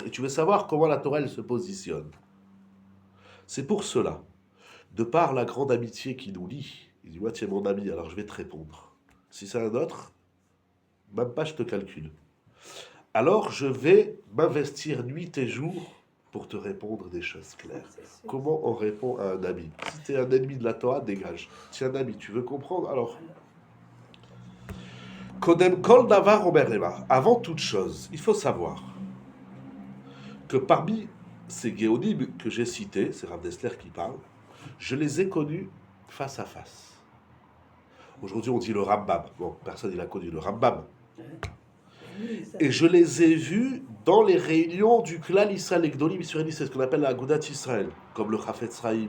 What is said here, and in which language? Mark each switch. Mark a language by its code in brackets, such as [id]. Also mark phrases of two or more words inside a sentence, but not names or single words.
[fr] Et tu veux savoir comment la Torah elle se positionne. C'est pour cela, de par la grande amitié qui nous lie, il dit, moi tu es mon ami, alors je vais te répondre. Si c'est un autre, même pas je te calcule. Alors je vais m'investir nuit et jour pour te répondre des choses claires. Comment on répond à un ami? Si tu es un ennemi de la Torah, dégage. Si un ami, tu veux comprendre, alors... [he] קודם כל דבר אומר למה. [fr] Avant toute chose, il faut savoir que parmi ces géodymes que j'ai cités, c'est Rav Dessler qui parle, je les ai connus face à face. Aujourd'hui, on dit le Rambam. Bon, personne n'a connu le Rambam. Et je les ai vus dans les réunions du Klal Israël et [he] גדולים ישראל, [fr] c'est ce qu'on appelle la Agudat Israël, comme le Chafetz Chaim.